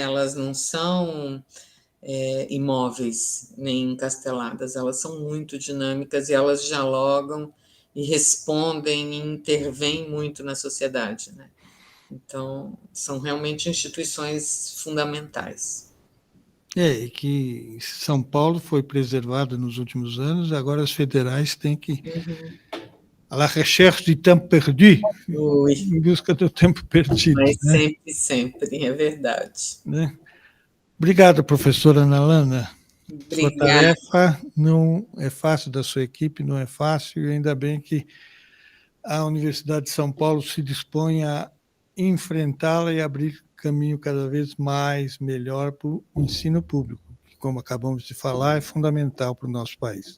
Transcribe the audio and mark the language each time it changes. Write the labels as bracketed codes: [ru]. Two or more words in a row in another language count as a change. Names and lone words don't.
[pt] Elas não são imóveis nem encasteladas, elas são muito dinâmicas e elas dialogam e respondem e intervêm muito na sociedade, né? Então, são realmente instituições fundamentais. E que São Paulo foi preservada nos últimos anos, agora as federais têm que [fr] à la recherche du temps perdu, [pt] Ui, em busca do tempo perdido, mas né? sempre, é verdade. Né? Obrigado, professora Ana Lana. Sua Obrigada. tarefa não é fácil, da sua equipe não é fácil, e ainda bem que a Universidade de São Paulo se dispõe a enfrentá-la e abrir caminho cada vez mais melhor para o ensino público, que, como acabamos de falar, é fundamental para o nosso país.